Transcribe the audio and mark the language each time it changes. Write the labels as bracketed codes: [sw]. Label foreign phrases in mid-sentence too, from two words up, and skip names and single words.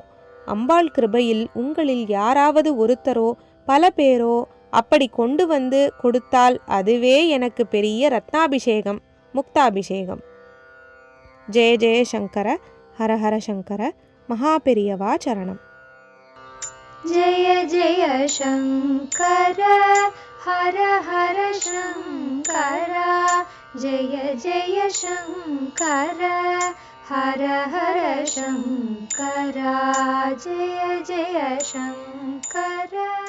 [ta] அம்பாள் கிருபையில் உங்களில் யாராவது ஒருத்தரோ பல பேரோ அப்படி கொண்டு வந்து கொடுத்தால் அதுவே எனக்கு பெரிய ரத்னாபிஷேகம், முக்தாபிஷேகம். [sa] जय जय शङ्कर, हर हर शङ्कर, மகாபெரியவா शरणम्. जय जय शङ्कर, हर हर शङ्कर, जय जय शङ्कर, हर हर शङ्कर, जय जय शङ्कर.